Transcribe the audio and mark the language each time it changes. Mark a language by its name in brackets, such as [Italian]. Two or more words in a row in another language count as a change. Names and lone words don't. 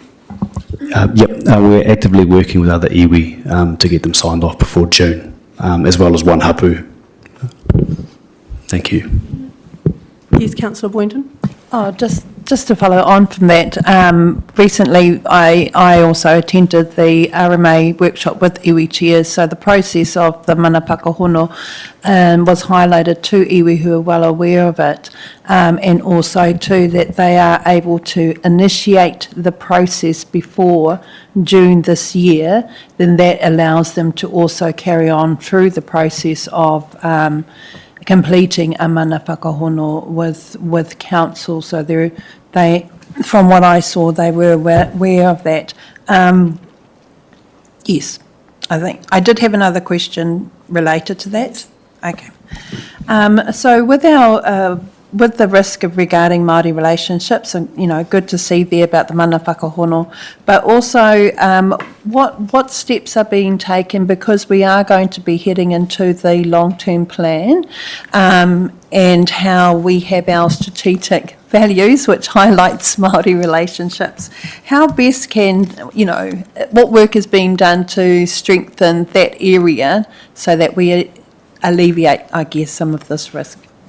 [English] We're actively working with other iwi to get them signed off before June, as well as one hapu. Thank you. Yes, Councillor Boynton. Oh, just to follow on from that, recently I also attended the RMA workshop with iwi chairs, so the process of the [Māori] mana whakahono [English] was highlighted to iwi who are well aware of it, and also too that they are able to initiate the process before June this year, then that allows them to also carry on through the process of completing a [Māori] mana whakahono [English] with council. So they, from what I saw, they were aware of that. Yes, I think I did have another question related to that. Okay. So with our with the risk of regarding Māori relationships, and good to see there about the [Māori] mana whakahono, [English] but also what steps are being taken, because we are going to be heading into the long-term plan, and how we have our strategic values, which highlights Māori relationships. How best can, what work is being done to strengthen that area so that we alleviate, I guess, some of this risk?